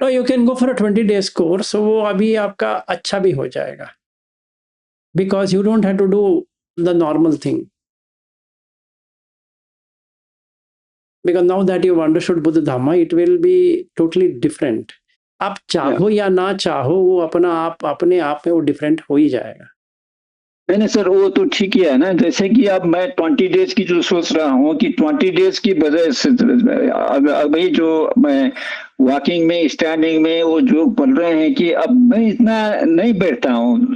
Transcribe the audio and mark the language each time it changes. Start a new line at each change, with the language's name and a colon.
English: no you can go for a 20 days course,
Hindi: वो अभी आपका अच्छा भी हो जाएगा,
English: Because you don't have to do the normal thing. because now that you've understood Buddha Dhamma, it will be totally different.
Hindi: आप चाहो या ना चाहो, वो अपने आप में वो डिफरेंट हो ही जाएगा। नहीं सर, वो तो ठीक ही है ना। जैसे कि अब मैं 20 डेज की जो सोच रहा हूँ कि 20 डेज की वजह से अभी जो मैं वॉकिंग में, स्टैंडिंग में वो जो बोल रहे हैं कि अब मैं इतना नहीं बैठता हूँ।